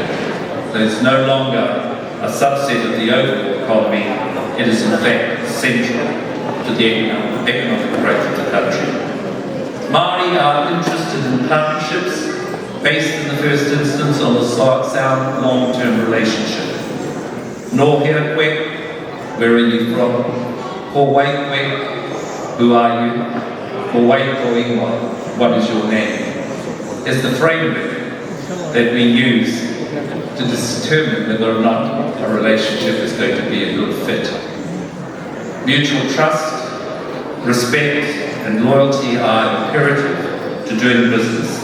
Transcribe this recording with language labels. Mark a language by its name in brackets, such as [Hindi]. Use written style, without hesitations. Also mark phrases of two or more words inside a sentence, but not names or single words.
[English] So it's no longer a subset of the overall economy, it is in fact central to the economic growth of the country. Māori are interested in partnerships based in the first instance on a sound long-term relationship. [Māori] Nō hea koe, [English] where are you from? [Māori] Ko wai koe, [English] who are you? [Māori] Ko wai ko ingoa, [English] what is your name? Is the framework that we use to determine whether or not a relationship is going to be a good fit. Mutual trust, respect and loyalty are imperative to doing business.